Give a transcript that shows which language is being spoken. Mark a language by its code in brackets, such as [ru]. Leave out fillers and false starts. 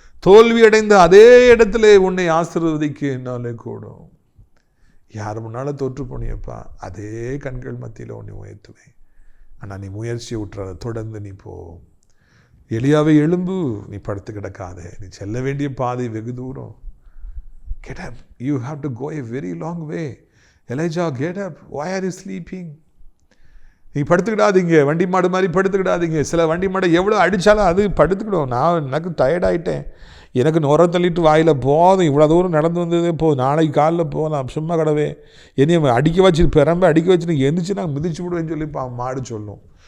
[ta] தோல்வி அடைந்த அதே இடத்துல உன்னை ஆசீர்வதிக்க என்னாலே கூடும். யார் முன்னால் தோற்று போனியப்பா, அதே கண்கள் மத்தியில் உன்னை உயர்த்துவேன். ஆனால் நீ முயற்சியை விட்டுறத, தொடர்ந்து நீ போ. எலியாவை எழும்பு, நீ படுத்து கிடக்காத, நீ செல்ல வேண்டிய பாதை வெகு தூரம். [en] Get up, you have to go a very long way. Elijah, get up, why are you sleeping? [ta] நீ படுத்துக்கிடாதீங்க, வண்டி மாடு மாதிரி படுத்துக்கிடாதீங்க. சில வண்டி மாடை எவ்வளோ அடித்தாலும் அது படுத்துக்கிடும். எனக்கு டயர்டாயிட்டேன், எனக்கு நுர தள்ளிட்டு வாயில் போதும், இவ்வளோ தூரம் நடந்து வந்ததே போதும், நாளைக்கு காலில் போகலாம், சும்மா கடவே என்னைய அடிக்க வச்சு பெரம்ப அடிக்க வச்சு நீ எந்திரிச்சு நான் மிதிச்சு விடுவேன்னு சொல்லி மாடு சொல்லும்.